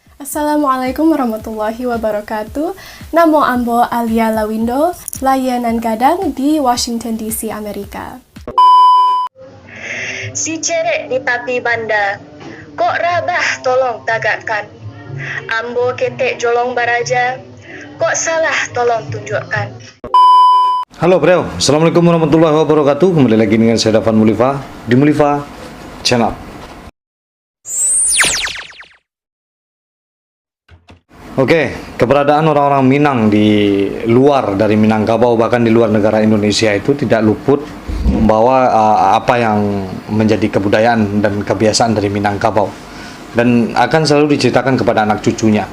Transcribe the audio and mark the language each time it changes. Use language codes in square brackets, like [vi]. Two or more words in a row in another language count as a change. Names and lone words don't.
[ar] السلام عليكم ورحمة الله وبركاته. [min] Namo Ambo Alia Lawindo, layanan gadang di Washington DC, Amerika. Si cerek di papi banda, kok rabah tolong tagakkan. Ambo ketek jolong baraja, kok salah tolong tunjukkan. [id] Halo bro, [ar] السلام عليكم ورحمة الله وبركاته. [id] Kembali lagi dengan saya Dafan Mulifa di Mulifa Channel. Oke, keberadaan orang-orang Minang di luar dari Minangkabau, bahkan di luar negara Indonesia itu tidak luput membawa apa yang menjadi kebudayaan dan kebiasaan dari Minangkabau, dan akan selalu diceritakan kepada anak cucunya.